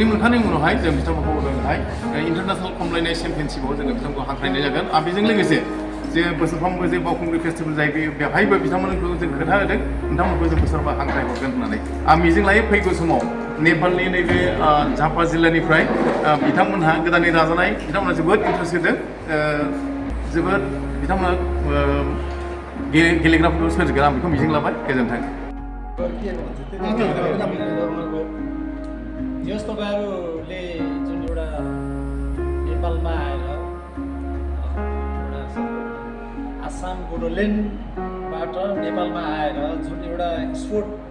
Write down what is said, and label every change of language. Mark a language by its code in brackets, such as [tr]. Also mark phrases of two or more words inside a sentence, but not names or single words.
[brx] मोनखांनायनि उनावहाय जों बिथांमोनखौ ओरैहाय इन्टारनेशनेल खमलायनाय चेम्पियनशिपआव जोङो बिथांमोनखौ हांख्रायनाय जागोन आरो बेजों लोगोसे जे बोसोरफ्रोमबो जे बावखुंग्रि फेस्टिभेल जायो बेवहायबो बिथांमोनखौ जों खोथा होदों नोंथांमोनखौ जों बोसोरबा हांख्राय हरगोन होननानै आं मिजिं लायो फैगौ समाव नेपालनि नैबे झापा जिल्लानिफ्राय बिथांमोनहा गोदानै नाजानाय बिथांमोनहा जोबोद इन्टारेस्ट होदों जोबोद बिथांमोना गेलेग्राफोरखौ सोरजिगोन आं बेखौ मिजिं लाबाय गोजोन्थों [ne] जस तपाईहरुले जुन एउटा नेपालमा आएर आसाम बोडोल्यान्डबाट नेपालमा आएर जुन एउटा स्पोर्ट